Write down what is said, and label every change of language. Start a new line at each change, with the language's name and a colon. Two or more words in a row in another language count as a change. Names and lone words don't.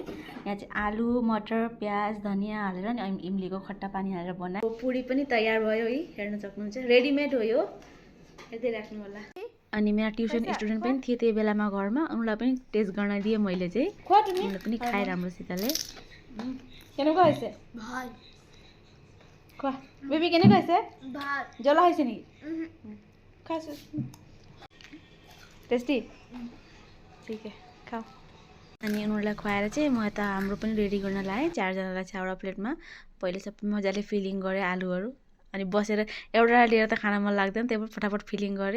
Nepali: यहाँ चाहिँ आलु मटर प्याज धनियाँ हालेर नि इमलीको खट्टा पानी हालेर बनाए। पुरी पनि तयार भयो है, हेर्न सक्नुहुन्छ। रेडिमेड हो यो, हेर्दै राख्नु होला। अनि मेरा
English: tuition student
Nepali: पनि थिए त्यही बेलामा घरमा, उनीलाई पनि टेस्ट गर्न दिएँ मैले चाहिँ। उनीहरूले पनि खाए राम्रोसितले।
Assamese: কেনেকুৱা হৈছে খোৱা বেবি, কেনেকুৱা হৈছে? জ্বলা হৈছে নেকি? খাইছোঁ।
Hindi: टेस्टी ठीक है खाऊ।
Nepali: अनि उनीहरूलाई खुवाएर चाहिँ म यता हाम्रो पनि रेडी गर्न लाएँ। चारजनालाई चाहिँ एउटा प्लेटमा पहिले सबै मजाले फिलिङ गरेँ आलुहरू। अनि बसेर एउटा लिएर त खान मन लाग्दैन, त्यही भएर फटाफट फिलिङ गरेँ।